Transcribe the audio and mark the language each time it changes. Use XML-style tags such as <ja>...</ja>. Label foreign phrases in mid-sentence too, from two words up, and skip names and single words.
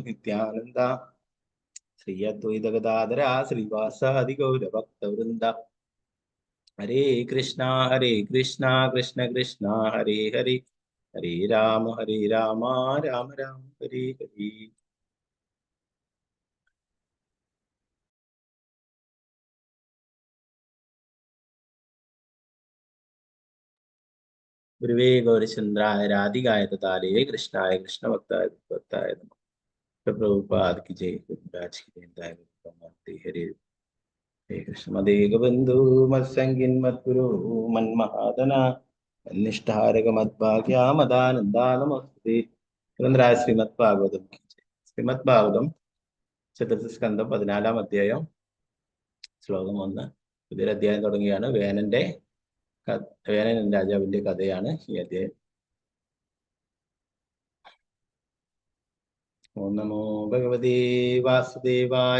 <sa>नित्यानन्द श्री अद्वैत गदाधर श्रीवास आदि गौर भक्त वृन्द हरे कृष्ण कृष्ण कृष्ण हरे हरे हरे राम राम राम हरे हरे गुरुवे गौरचंद्राय राधिकाय तताले कृष्णाय कृष्ण भक्ताय भक्ताय नमः।</sa> <hi>प्रभुपाद की जय। गुरुराज की जय।</hi> <sa>हरे हे कृष्ण मदेग बंधु मत्संगिन मद्गुरु मन्महादना निष्ठारक मद्भाग्या मदानंदा नमस्ते।</sa> <ml>ഗ്രന്ഥരായ ശ്രീമദ് ഭാഗവതം</ml> <hi>की जय।</hi> <ml>ശ്രീമദ് ഭാഗവതം ചതുർത്ഥ സ്കന്ധം 14-ാം അധ്യായം ശ്ലോകം 1. പുതിയൊരു അധ്യായം തുടങ്ങിയാണ്. വേനൻ രാജാവിന്റെ കഥയാണ് ഈ അധ്യായം.</ml> <sa>ഓം നമോ ഭഗവതേ വാസുദേവായ.</sa>